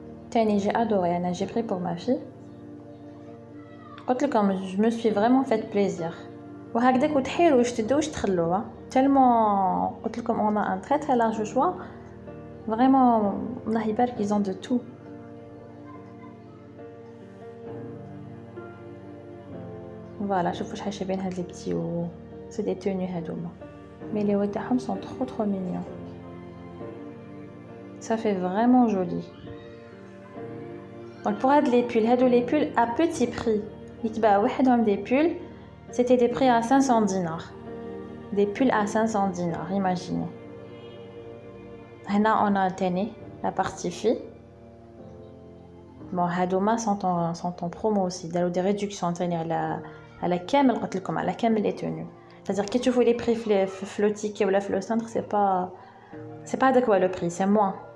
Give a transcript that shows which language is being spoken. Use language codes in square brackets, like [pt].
[ar] تاني [fr] j'ai adoré. [ar] انا [fr] j'ai pris pour ma fille. [ar] قلت لكم [fr] je me suis vraiment fait plaisir. [ar] وهكذاك وتحيروا واش تدوا واش تخلوا [fr] tellement [ar] قلت لكم [fr] on a un très large choix. vraiment [ar] الله يبارك [fr] ils ont de tout. Voilà, [ar] شوفوا شحال شابين هاد لي بتيو. [fr] C'est des tenues [ar] هادوما. [fr] Mais les hauts [ar] تاعهم [fr] sont trop mignons. Ça fait vraiment joli. Donc pour les pulls à petit prix. [ar] يتباع وحدهم [fr] des pulls, c'était des prix à 500 dinars. Des pulls à 500 dinars, imaginez. Là on a tenu la partie fille. Bon, [ar] هادوما [fr] sont en promo aussi. [ar] داروا [fr] des réductions [ar] تاني على كامل قلت لكم على كامل [fr] les tenues. C'est-à-dire que tu vois les prix [ar] في [fr] le ticket ou le centre, c'est pas adéquat le prix, c'est moins.